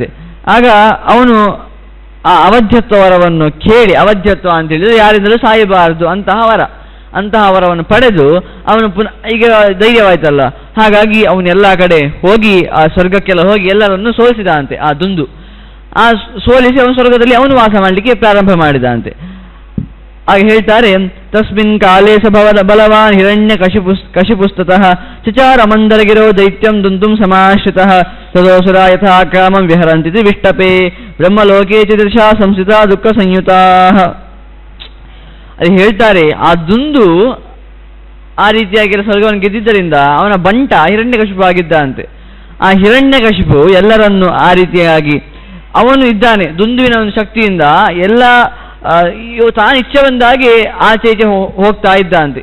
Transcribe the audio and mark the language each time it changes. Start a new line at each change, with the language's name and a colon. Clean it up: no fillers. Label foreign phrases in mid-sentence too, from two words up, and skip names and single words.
Kannada: ಆಗ ಅವನು ಆ ಅವಧ್ಯತ್ವ ವರವನ್ನು ಕೇಳಿ, ಅವಧ್ಯತ್ವ ಅಂತ ಹೇಳಿದ್ರೆ ಯಾರಿಂದಲೂ ಸಾಯಬಾರದು ಅಂತಹ ವರವನ್ನು ಪಡೆದು ಅವನು ಈಗ ಧೈರ್ಯವಾಯ್ತಲ್ಲ, ಹಾಗಾಗಿ ಅವನೆಲ್ಲ ಕಡೆ ಹೋಗಿ ಆ ಸ್ವರ್ಗಕ್ಕೆಲ್ಲ ಹೋಗಿ ಎಲ್ಲರನ್ನು ಸೋಲಿಸಿದ ಅಂತೆ ಆ ದುಂದು. ಆ ಸೋಲಿಸಿ ಅವನು ಸ್ವರ್ಗದಲ್ಲಿ ಅವನು ವಾಸ ಮಾಡಲಿಕ್ಕೆ ಪ್ರಾರಂಭ ಮಾಡಿದ ಅಂತೆ. ಹಾಗೆ ಹೇಳ್ತಾರೆ,
Sanskrit: ತಸ್ಮಿನ್ ಕಾಲೇ ಸಭವದ ಬಲವಾನ್ ಹಿರಣ್ಯ ಕಶಿಪುಸ್ತತಃ ಚಚಾರ ಮಂದರಗಿರೋ ದೈತ್ಯಂ ದುಂದುಂ ಸಮಾಶ್ರಿತಃ ತದೋಸುರ ಯಥಾ ಕಾಮಂ ವಿಹರಂತಿ ವಿಷ್ಟಪೇ ಬ್ರಹ್ಮಲೋಕೆ ಚಿದೃಶಾ ಸಂಸ್ಥಿತ ದುಃಖ ಸಂಯುತಾ.
Kannada: ಅದು ಹೇಳ್ತಾರೆ, ಆ ದುಂದು ಆ ರೀತಿಯಾಗಿರೋ ಸ್ವರ್ಗವನ್ನು ಗೆದ್ದಿದ್ದರಿಂದ ಅವನ ಬಂಟ ಹಿರಣ್ಯಕಶಿಪು ಆಗಿದ್ದ ಅಂತೆ. ಆ ಹಿರಣ್ಯಕಶಿಪು ಎಲ್ಲರನ್ನು ಆ ರೀತಿಯಾಗಿ ಅವನು ಇದ್ದಾನೆ ದುಂದುವಿನ ಒಂದು ಶಕ್ತಿಯಿಂದ ಎಲ್ಲ ತಾನು ಇಚ್ಛೆ ಬಂದಾಗೆ ಆಚೆ ಈಚೆ ಹೋಗ್ತಾ ಇದ್ದ ಅಂತೆ.